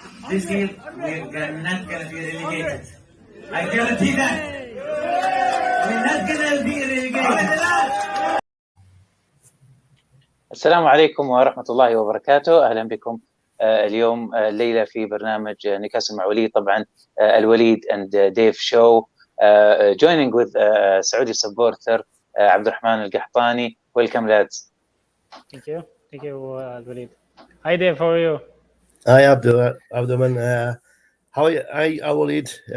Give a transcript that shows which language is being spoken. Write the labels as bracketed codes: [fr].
[en] This year, we're not going to be relegated. I guarantee that. We're not going to be relegated. [ar] السلام عليكم ورحمة الله وبركاته. أهلا بكم اليوم الليلة في برنامج نيوكاسل مع وليد. طبعا [en] الوليد and Dave show joining with Saudi supporter عبد الرحمن القحطاني. Welcome lads. Thank you, Walid. Hi Dave, how are you? Hi Abdulman. How are you? Hi Walid.